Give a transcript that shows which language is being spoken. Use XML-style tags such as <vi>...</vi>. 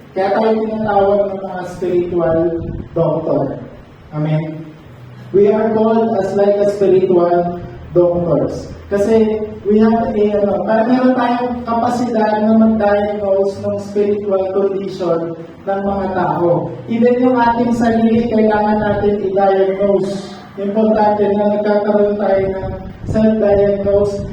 <tl>Kaya tayo tinatawag ng mga spiritual doctor. Amen?</tl> <en>We are called as like a spiritual doctors.</en> <tl>Kasi we have para meron tayong kapasidad na mag-diagnose ng spiritual condition ng mga tao. Even yung ating sarili, kailangan natin i-diagnose. Importante na nagkakaroon tayo ng self-diagnose.</tl>